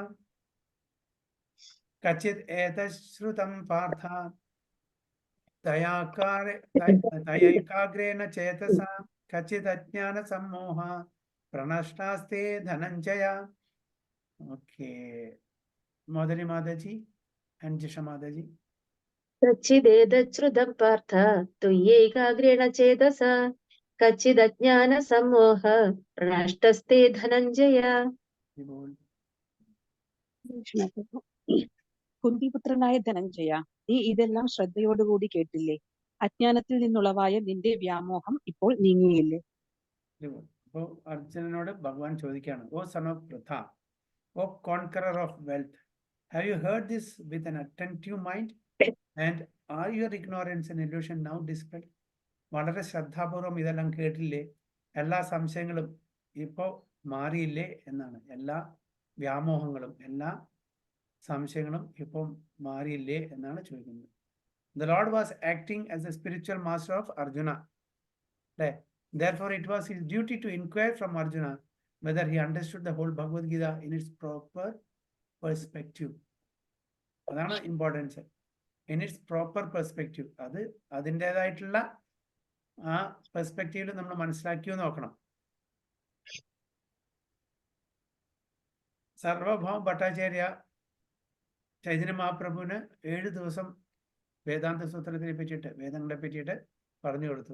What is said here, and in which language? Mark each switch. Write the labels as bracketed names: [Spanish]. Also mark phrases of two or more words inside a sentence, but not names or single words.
[Sanskrit] ഖച്ചിത് ഏതശ്രുതം പാർത്ഥ തയേകാഗ്രേണ ചേതസാം ഖച്ചിത് അജ്ഞാന സമ്മോഹ പ്രണഷ്ടാസ്തേ ധനഞ്ജയ. [Malayalam] ഓക്കെ, മോദനി മാതാജി and Jisha Mataji. [Sanskrit] कच्चिदेतच्छ्रुतं पार्थ त्वय्यैकाग्रेण चेतसा कच्चिदज्ञान सम्मोह प्रणष्टस्ते धनञ्जय. [Malayalam] കുന്തിപുത്രനായ ധനഞ്ജയ, നീ ഇതെല്ലാം ശ്രദ്ധയോടുകൂടി കേട്ടില്ലേ? അജ്ഞാനത്തിൽ നിന്നുളവായ നിന്റെ വ്യാമോഹം ഇപ്പോൾ നീങ്ങിയില്ലേ? അപ്പോൾ അർജുനനോട് ഭഗവാൻ ചോദിക്കുകയാണ്, [English] O son of Pritha, O conqueror of wealth, have you heard this with an attentive mind and are your ignorance and illusion now dispelled? [Malayalam] വളരെ ശ്രദ്ധാപൂർവം ഇതെല്ലാം കേട്ടില്ലേ? എല്ലാ സംശയങ്ങളും ഇപ്പോൾ മാറിയില്ലേ എന്നാണ്. എല്ലാ വ്യാമോഹങ്ങളും എല്ലാ സംശയങ്ങളും ഇപ്പോൾ മാറിയില്ലേ എന്നാണ് ചോദിക്കുന്നത്. [English] The Lord was acting as the spiritual master of Arjuna. Therefore, it was his duty to inquire from Arjuna whether he understood the whole Bhagavad Gita in its proper perspective. [Malayalam] അതാണ് ഇമ്പോർട്ടൻസ്. [English] in its proper perspective. [Malayalam] അത് അതിൻ്റെതായിട്ടുള്ള ആ പെർസ്പെക്റ്റീവിൽ നമ്മൾ മനസ്സിലാക്കിയോ നോക്കണം. സർവഭൗമ ഭട്ടാചാര്യ ചൈതന്യ മഹാപ്രഭുവിന് 7 ദിവസം വേദാന്ത സൂത്രത്തിനെ പറ്റിയിട്ട്, വേദങ്ങളെ പറ്റിയിട്ട് പറഞ്ഞു കൊടുത്തു.